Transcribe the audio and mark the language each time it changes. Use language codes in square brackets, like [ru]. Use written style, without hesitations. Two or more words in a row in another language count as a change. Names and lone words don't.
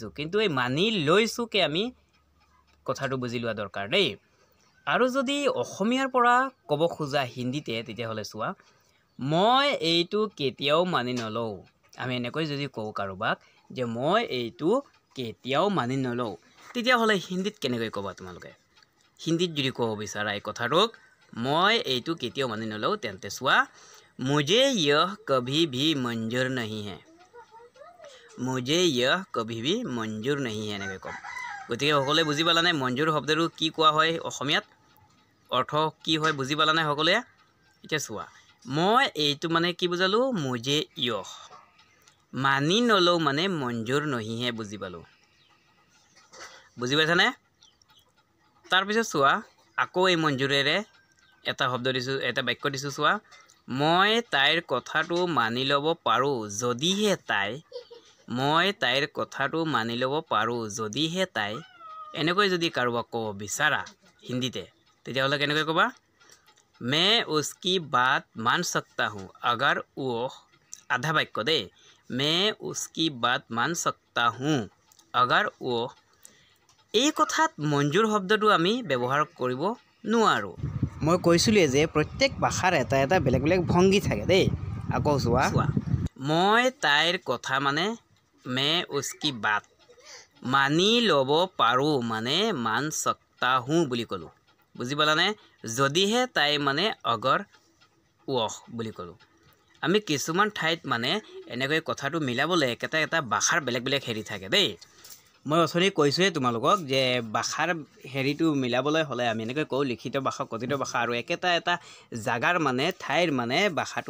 [as] কিন্তু এই মানি লৈছো কে আমি কথাটো বুজি লোৱা দৰকাৰ দেই আৰু যদি অসমীয়াৰ পৰা ক'ব খোজা হিন্দীতে তেতিয়া হলে চোৱা মই এইটো কেতিয়াও মানি নলও আমি এনেকৈ যদি কওঁ কাৰোবাক যে মই এইটো কেতিয়াও মানি নলও তেতিয়া হলে হিন্দীত কেনেকৈ ক'বা তোমালোকে হিন্দীত যদি ক'ব বিচাৰা এই কথাটোক মই এইটো কেতিয়াও মানি নলও তেন্তে চোৱা [hi] मुझे यह कभी भी मंजूर नहीं है मुझे यह कभी भी मंजूर नहीं है [as] এনেকৈ ক'ম গতিকে সকলোৱে বুজি পালানে মঞ্জুৰ শব্দটো কি কোৱা হয় অসমীয়াত অৰ্থ কি হয় বুজি পালানে সকলোৱে এতিয়া চোৱা মই এইটো মানে কি বুজালো [hi] मुझे यह [as] মানি নলও মানে [hi] मंजूर नहीं है [as] বুজি পালো বুজি পাইছানে তাৰ পিছত চোৱা আকৌ এই মঞ্জুৰেৰে এটা শব্দ দিছো এটা বাক্য দিছো চোৱা মই তাইৰ কথাটো মানি ল'ব পাৰো যদিহে তাই মই তাইৰ কথাটো মানি ল'ব পাৰো যদিহে তাই এনেকৈ যদি কাৰোবাক ক'ব বিচাৰা হিন্দীতে তেতিয়া হলে কেনেকৈ ক'বা [hi] मैं उसकी बात मान सकता हूँ अगर वो आधा वाक्य दे मैं उसकी बात मान सकता हूँ अगर वो [as] এই কথাত মঞ্জুৰ শব্দটো আমি ব্যৱহাৰ কৰিব নোৱাৰো মই কৈছিলোৱে যে প্ৰত্যেক ভাষাৰ এটা এটা বেলেগ বেলেগ ভংগী থাকে দেই আকৌ চোৱা মই তাইৰ কথা মানে [hi] मैं उसकी बात [as] মানি ল'ব পাৰোঁ মানে [hi] मान सकता हूँ [as] বুলি ক'লোঁ বুজি পালানে যদিহে তাই মানে [hi] अगर वो [as] বুলি ক'লোঁ আমি কিছুমান ঠাইত মানে এনেকৈ কথাটো মিলাবলৈ একেটা এটা ভাষাৰ বেলেগ বেলেগ হেৰি থাকে দেই মই অথনি কৈছোঁৱে তোমালোকক যে ভাষাৰ হেৰিটো মিলাবলৈ হ'লে আমি এনেকৈ কওঁ লিখিত ভাষা কথিত ভাষা আৰু একেটা এটা জাগাৰ মানে ঠাইৰ মানে ভাষাটো